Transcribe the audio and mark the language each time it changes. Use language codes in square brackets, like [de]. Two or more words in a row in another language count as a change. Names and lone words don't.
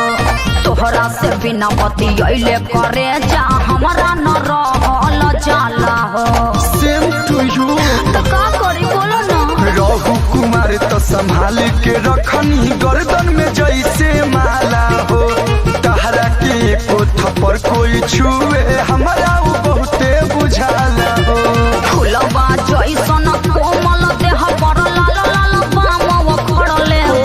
[bho] तोहरा से बिना बतियले करे जा हमरा न रहल जाला हो। [en] same to you [bho] तो का करी बोलो ना। रहु कुमार तो संभाल के रखनी गर्दन में जैसे माला हो। तहरा के को थप्पड़ कोई छुए हमरा वो बहुते बुझाला हो। फुलवा जैसन कोमल देह पर लाल लाल बाम खड़ लेबा।